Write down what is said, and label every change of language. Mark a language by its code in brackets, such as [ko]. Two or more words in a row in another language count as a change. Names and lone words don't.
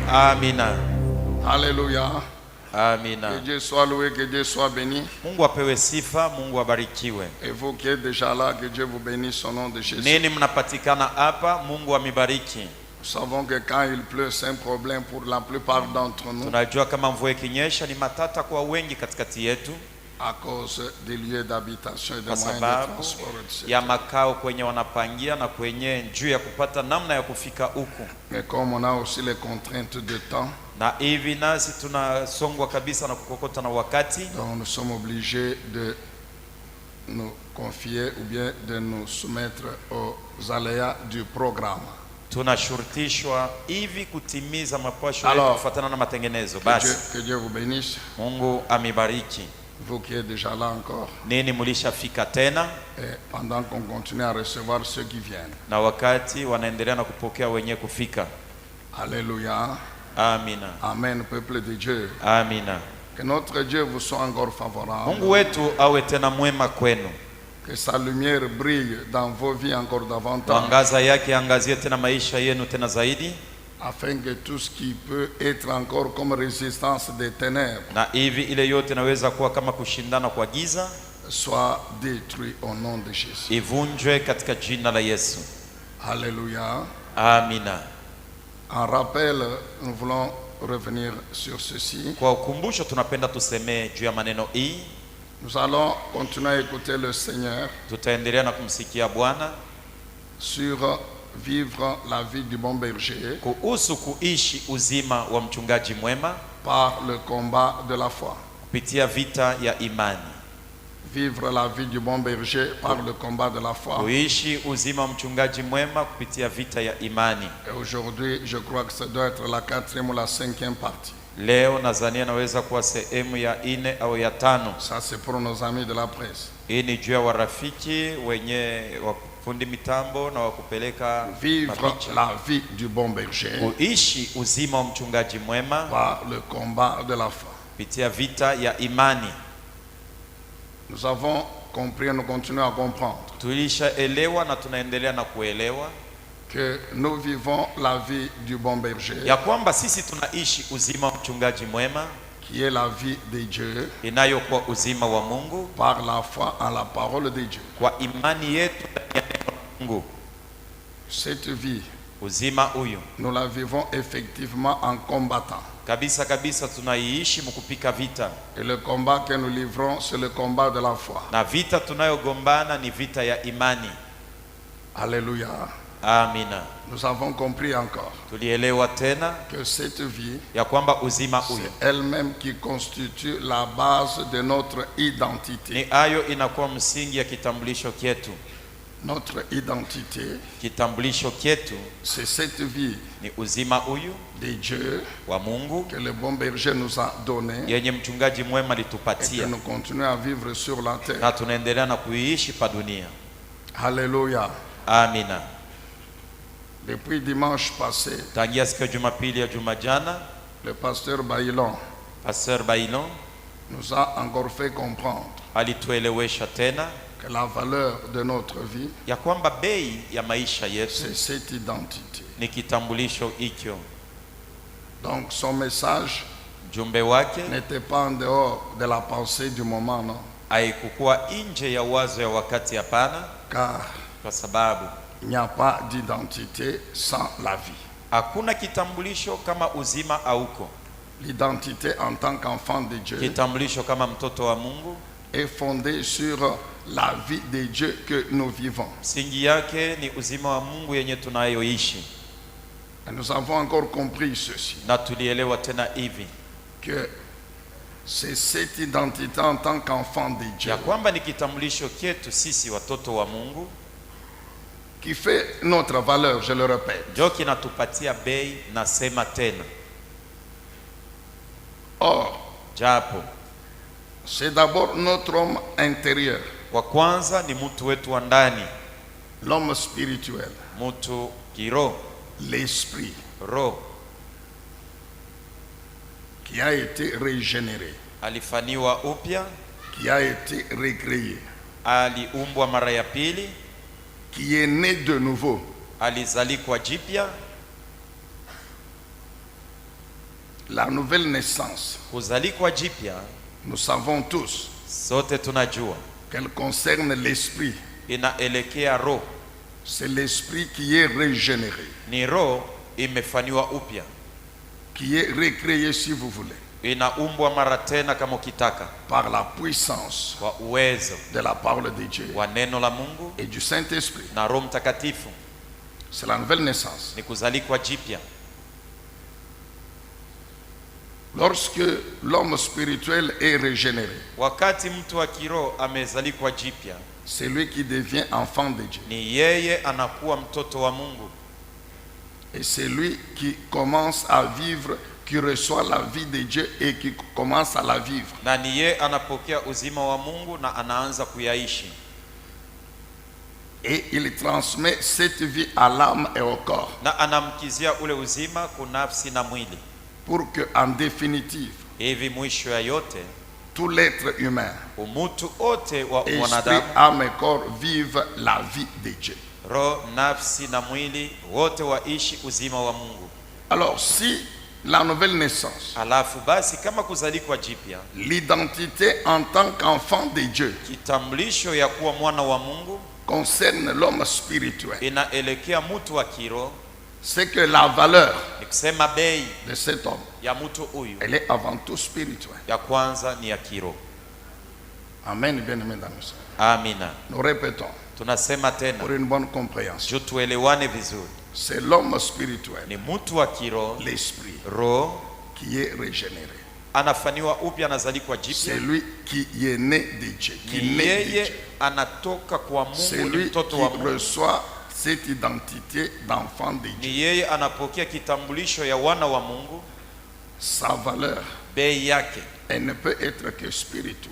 [sw] Amina. [fr] Alléluia. [sw] Amina. [fr] Que Dieu soit loué, que Dieu soit béni. [sw] Mungu apewe sifa, Mungu abarikiwe. [fr] Et vous qui êtes déjà là, que Dieu vous bénisse au nom de Jésus. [sw] Nini mnapatikana hapa, Mungu amibariki. [fr] Nous savons que quand il pleut, c'est un problème pour la plupart d'entre nous. [sw] Tunajua kama mvua ikinyesha ni matata kwa wengi katikati yetu, [fr] À cause des lieux d'habitation et des [sw] kwa [fr] moyens de [sw] sababu [fr] transport, etc. [sw] ya makao kwenye wanapangia na kwenye juu ya kupata namna ya kufika huku. [fr] Mais comme on a aussi les contraintes de temps, [sw] Na hivi nasi tunasongwa kabisa na kukokota na wakati, [fr] donc nous sommes obligés de nous confier ou bien de nous soumettre aux aléas du programme. [sw] tunashurutishwa hivi kutimiza mapasho [fr] Alors, [sw] yetu kufuatana na matengenezo. [fr] Que Dieu vous bénisse. [sw] Mungu amibariki. [fr] Vous qui êtes déjà là encore. [sw] Nini mulishafika tena, [fr] Et pendant qu'on continue à recevoir ceux qui viennent. [sw] na wakati wanaendelea na kupokea wenye kufika. [fr] Alléluia. [sw] Amina. [fr] Amen, peuple de Dieu. [sw] Amina. [fr] Que notre Dieu vous soit encore favorable. [sw] Mungu wetu awe tena mwema kwenu. [fr] Que sa lumière brille dans vos vies encore davantage. [sw] Mwangaza yake angazie tena maisha yenu tena zaidi, [fr] Afin que tout ce qui peut être encore comme résistance des ténèbres [sw] na hivi ile yote inaweza kuwa kama kushindana kwa giza [fr] soit détruit au nom de Jésus. [sw] ivunjwe katika jina la Yesu. [fr] Alléluia. [sw] Amina. [fr] En rappel, nous voulons revenir sur ceci. [sw] Kwa ukumbusho tunapenda tusemee juu ya maneno hii. [fr] Nous allons continuer à écouter le Seigneur [sw] Tutaendelea na kumsikia Bwana [fr] sur vivre la vie du bon berger [sw] kuhusu kuishi uzima wa mchungaji mwema [fr] par le combat de la foi. [sw] kupitia vita ya imani. [fr] Vivre la vie du bon berger par le combat de la foi. [sw] Kuishi uzima wa mchungaji mwema kupitia vita ya imani. [fr] Et aujourd'hui, je crois que ça doit être la 4e ou la 5e partie. [sw] Leo nadhani naweza kuwa sehemu ya 4 au ya 5. [fr] Ça, c'est pour nos amis de la presse. [sw] Hii ni juu ya warafiki wenye wafundi mitambo na wakupeleka [fr] Vivre [sw] mapicha. [fr] la vie du bon berger [sw] Kuishi uzima wa mchungaji mwema [fr] par le combat de la foi. [sw] kupitia vita ya imani. [fr] Nous avons compris et nous continuons à comprendre [sw] Tulishaelewa na tunaendelea na kuelewa [fr] que nous vivons la vie du bon berger, [sw] ya kwamba sisi tunaishi uzima wa mchungaji mwema, [fr] qui est la vie de Dieu, [sw] inayokuwa uzima wa Mungu [fr] par la foi en la parole de Dieu. [sw] kwa imani yetu ndani ya neno la Mungu. [fr] Cette vie, [sw] Uzima huyu [fr] nous la vivons effectivement en combattant. [sw] kabisa kabisa tunaiishi mkupika vita, [fr] Et le combat que nous livrons, c'est le combat de la foi. [sw] na vita tunayogombana ni vita ya imani. [fr] Alléluia. [sw] Amina. [fr] Nous avons compris encore [sw] Tulielewa tena [fr] que cette vie, [sw] ya kwamba uzima huyu [fr] c'est elle-même qui constitue la base de notre identité. [sw] ni ayo inakuwa msingi ya kitambulisho kyetu. [fr] Notre identité, [sw] Kitambulisho kyetu [fr] c'est cette vie [sw] ni uzima huyu [fr] de Dieu [sw] wa Mungu [fr] que le bon berger nous a donné [sw] yenye mchungaji mwema [fr] et que [sw] alitupatia, [fr] nous continuons à vivre sur la terre. [sw] na tunaendelea na kuiishi pa dunia. [fr] Alléluia. [sw] Amina. [fr] Depuis dimanche passé, [sw] Tangia siku ya Jumapili ya juma jana, [fr] le pasteur Bailon [sw] Pasteur Bailon [fr] nous a encore fait comprendre [sw] alituelewesha tena [fr] que la valeur de notre vie, [sw] ya kwamba bei ya maisha yetu [fr] c'est cette identité. [sw] ni kitambulisho hicho. [fr] Donc son message [sw] Jumbe wake [fr] n'était pas en dehors de la pensée du moment, non. [sw] haikukuwa nje ya wazo ya wakati, hapana, [fr] Car [sw] kwa sababu [fr] il n'y a pas d'identité sans la vie. [sw] hakuna kitambulisho kama uzima hauko. [fr] L'identité en tant qu'enfant de Dieu [sw] Kitambulisho kama mtoto wa Mungu [fr] est fondée sur la vie de Dieu que nous vivons. [sw] msingi yake ni uzima wa Mungu yenye tunayoishi, [fr] Et nous avons encore compris ceci, [sw] na tulielewa tena hivi [fr] que c'est cette identité en tant qu'enfant de Dieu [sw] ya kwamba ni kitambulisho kyetu sisi watoto wa Mungu [fr] qui fait notre valeur, je le répète. [sw] ndio kinatupatia bei. Nasema tena, [fr] Or, [sw] japo [fr] c'est d'abord notre homme intérieur, [sw] wa kwanza ni mtu wetu wa ndani, [fr] l'homme spirituel, [sw] mtu kiroho, [fr] l'esprit [sw] roho [fr] qui a été régénéré, [sw] alifaniwa upya, [fr] qui a été recréé, [sw] aliumbwa mara ya pili, [fr] qui est né de nouveau, [sw] alizalikwa jipya, [fr] La nouvelle naissance, [sw] Kuzalikwa jipya, [fr] nous savons tous [sw] sote tunajua [fr] qu'elle concerne l'esprit. [sw] inaelekea roho. [fr] C'est l'esprit qui est régénéré, [sw] Ni roho imefanywa upya, [fr] qui est recréé si vous voulez, [sw] inaumbwa mara tena kama ukitaka, [fr] par la puissance [sw] kwa uwezo [fr] de la parole de Dieu [sw] wa neno la Mungu [fr] et du Saint-Esprit. [sw] na Roho Mtakatifu. [fr] C'est la nouvelle naissance. [sw] Ni kuzalikwa jipya. [fr] Lorsque l'homme spirituel est régénéré, [sw] Wakati mtu wa kiroho amezalikwa jipya, [fr] c'est lui qui devient enfant de Dieu. [sw] ni yeye anakuwa mtoto wa Mungu, [fr] Et c'est lui qui commence à vivre, qui reçoit la vie de Dieu et qui commence à la vivre. [sw] na ni yeye anapokea uzima wa Mungu na anaanza kuyaishi, [fr] Et il transmet cette vie à l'âme et au corps. [sw] na anamkizia ule uzima kunafsi na mwili, [fr] Pour que, en définitive, [sw] hivi mwisho ya yote [fr] tout l'être humain, [sw] umutu wote wa [fr] esprit, [sw] mwanadamu, [fr] âme et corps, vivent la vie de Dieu. [sw] roho, nafsi na mwili wote waishi uzima wa Mungu. [fr] Alors, si la nouvelle naissance, [sw] Alafu basi kama kuzalikwa jipya, [fr] l'identité en tant qu'enfant de Dieu, [sw] kitambulisho ya kuwa mwana wa Mungu [fr] concerne l'homme spirituel, [sw] inaelekea mtu wa kiroho, [fr] c'est que la valeur [sw] ni kusema bei [fr] de cet homme, [sw] ya mtu huyu [fr] elle est avant tout spirituelle. [sw] ya kwanza ni ya kiroho. [fr] Amen, bien-aimés dans le Seigneur. [sw] Amina. [fr] Nous répétons [sw] Tunasema tena [fr] pour une bonne compréhension. [sw] juu tuelewane vizuri, [fr] C'est l'homme spirituel, [sw] ni mtu wa kiroho, [fr] l'esprit, [sw] roho [fr] qui est régénéré. [sw] anafanywa upya, anazalikwa [fr] C'est [sw] jipya, [fr] lui qui est né de Dieu, qui [sw] ni [fr] naît de [sw] yeye [fr] Dieu. [sw] anatoka kwa [fr] C'est [sw] Mungu, ni [fr] lui [sw] mtoto [fr] qui [sw] wa Mungu, [fr] reçoit cette identité d'enfant de [sw] ni [fr] Dieu. [sw] yeye anapokea kitambulisho ya wana wa Mungu. [fr] Sa valeur, [sw] Bei yake [fr] elle ne peut être que spirituelle.